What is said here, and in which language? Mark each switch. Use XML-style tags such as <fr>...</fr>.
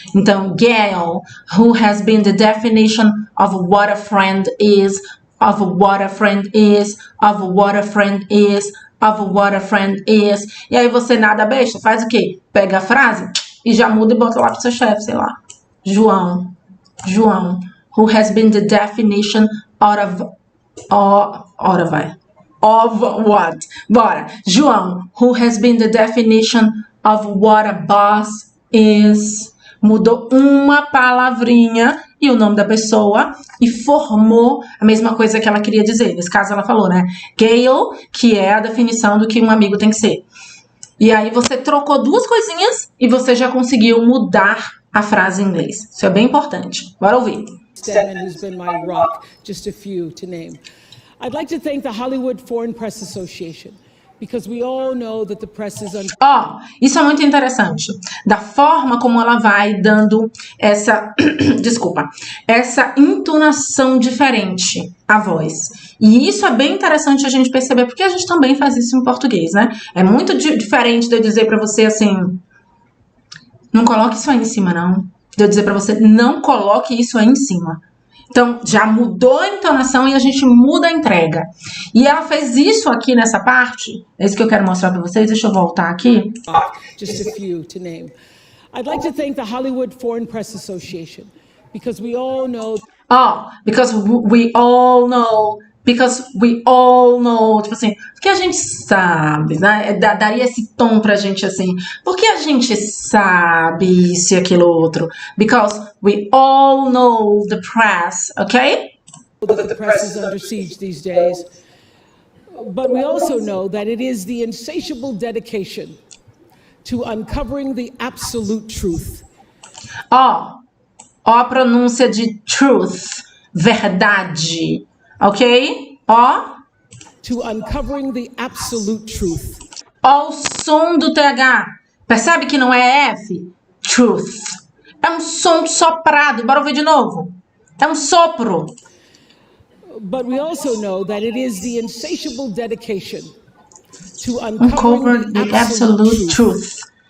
<en>Então, Gail, who has been the definition of what a friend is, of what a friend is, of what a friend is, of what a friend is.</en> <pt>E aí você nada besta, faz o quê? Pega a frase e já muda e bota lá pro seu chefe, sei lá.</pt> <en>João, who has been the definition of what?</en> <pt>Bora.</pt> <en>João, who has been the definition of what a boss is.</en> <pt>Mudou uma palavrinha e o nome da pessoa e formou a mesma coisa que ela queria dizer. Nesse caso ela falou, né? Gail, que é a definição do que um amigo tem que ser. E aí você trocou duas coisinhas e você já conseguiu mudar a frase em inglês. Isso é bem importante. Bora ouvir.</pt> <en>Stedman, who's been my rock, just a few to name. I'd like to thank the Hollywood Foreign Press Association, because we all know that the press is</en> <pt>Ó, isso é muito interessante. Da forma como ela vai dando essa, desculpa, essa entonação diferente à voz. E isso é bem interessante a gente perceber, porque a gente também faz isso em português, né? É muito diferente de eu dizer pra você assim, não coloque isso aí em cima, não. De eu dizer pra você, não coloque isso aí em cima. Então, já mudou a entonação e a gente muda a entrega. E ela fez isso aqui nessa parte. É isso que eu quero mostrar pra vocês. Deixa eu voltar aqui.</pt> <en>just a few to name. I'd like to thank the Hollywood Foreign Press Association, because we all know. Ó, because we all know. Because we all know.</en> <pt>Tipo assim, porque a gente sabe, né? Daria esse tom pra gente assim. Porque a gente sabe isso e aquilo outro.</pt> <en>Because we all know the press, okay? That the press is under siege these days. But we also know that it is the insatiable dedication to uncovering the absolute truth.</en> <pt>Ó a pronúncia de truth, verdade. Ok? Ó.</pt> <en>To uncovering the absolute truth.</en> <pt>Ó o som do TH. Percebe que não é F? Truth. É um som soprado. Bora ouvir de novo. É um sopro.</pt> <en>But we also know that it is the insatiable dedication to uncover the absolute truth.</en>